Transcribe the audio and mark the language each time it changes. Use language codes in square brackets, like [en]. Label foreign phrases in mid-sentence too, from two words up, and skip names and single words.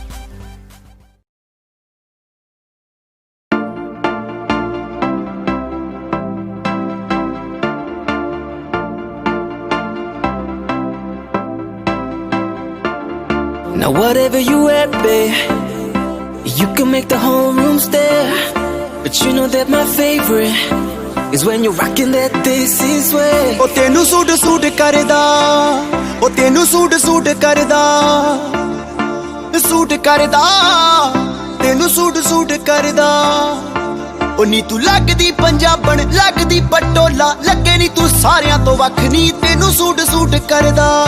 [en] Now whatever you at, babe, you can make the whole room stare. But you know that my favorite is when you're rocking that this is way. [pa] ਓ ਤੈਨੂੰ ਸੂਟ ਕਰਦਾ, ਓ ਤੈਨੂੰ ਸੂਟ ਕਰਦਾ, ਤੈਨੂੰ ਸੂਟ ਕਰਦਾ. O ਨੀ ਤੂੰ ਲੱਗਦੀ ਪੰਜਾਬਣ ਲੱਗਦੀ ਪਟੋਲਾ ਲੱਗੇ ਨੀ ਤੂੰ ਸਾਰਿਆਂ ਤੋਂ ਵੱਖ ਨੀ ਤੈਨੂੰ ਸੂਟ ਕਰਦਾ